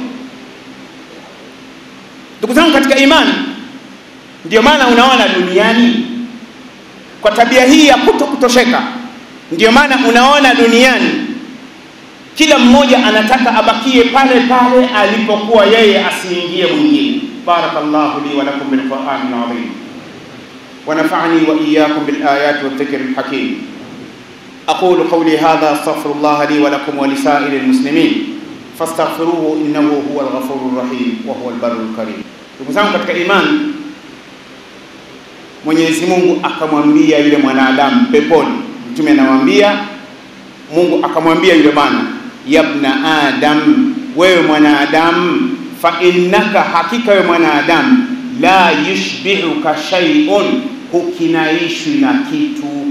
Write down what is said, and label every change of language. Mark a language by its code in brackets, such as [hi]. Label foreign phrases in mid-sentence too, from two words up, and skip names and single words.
[sw] Ndugu zangu katika imani, ndio maana unaona duniani kwa tabia hii ya kutosheka, ndio maana unaona duniani kila mmoja anataka abakie pale pale alipokuwa yeye, asiingie mwingine. [ar] بارك الله لي ولكم بالقرآن العظيم ونفعني وإياكم بالآيات والذكر الحكيم. أقول قولي هذا أستغفر الله لي ولكم ولسائر المسلمين فاستغفروه إنه هو الغفور الرحيم وهو البر الكريم. [sw] Ndugu zangu katika imani, Mwenyezi Mungu akamwambia yule mwanadamu peponi, mtume anamwambia, Mungu akamwambia yule bwana, [ar] يا ابن آدم, [sw] wewe mwanadamu, [ar] فإنك, [sw] hakika wewe mwanadamu, [ar] لا يشبعك شيء, [sw] hukinaishwi na kitu.